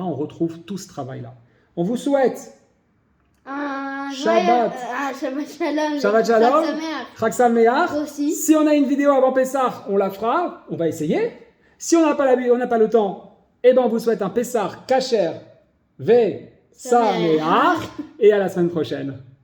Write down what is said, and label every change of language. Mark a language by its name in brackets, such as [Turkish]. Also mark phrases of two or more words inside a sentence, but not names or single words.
[French] On retrouve tout ce travail-là. On vous souhaite Shabbat. [Hebrew] שבת שלום. שבת שלום. חג שמח. [French] Aussi. Si on a une vidéo avant Pessah, on la fera. On va essayer. Si on n'a pas le temps, eh ben on vous souhaite un [Hebrew] פסח כשר ושמח. [French] Et à la semaine prochaine.